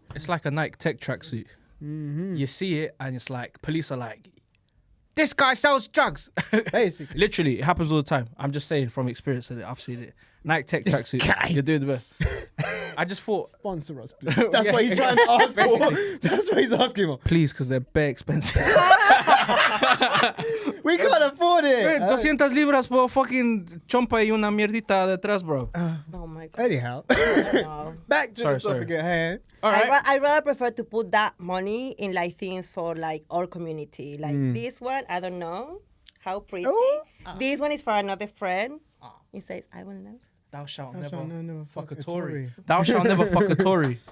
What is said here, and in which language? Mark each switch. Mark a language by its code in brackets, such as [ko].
[en] It's like a Nike Tech tracksuit. You see it, and it's like police are like, "This guy sells drugs." Basically. Literally, it happens all the time. I'm just saying from experience that I've seen it. Nike Tech tracksuit. You're doing the best. I just thought, Sponsor us, please. That's Yeah. what he's trying to ask for. That's what he's asking for. please, because they're bare expensive. We can't afford it. [es] 200 libras por fucking chompa y una mierdita detrás, bro. [en] Oh my God. Anyhow. No. Back to the Sorry. topic at hand. All right. I rather prefer to put that money in like things for like our community. Like this one, I don't know how pretty. Oh. This one is for another friend. It says, I will know. Thou shalt Thou never, shalt never fuck a fuck a Tory. Tory. Thou shalt never fuck a Tory.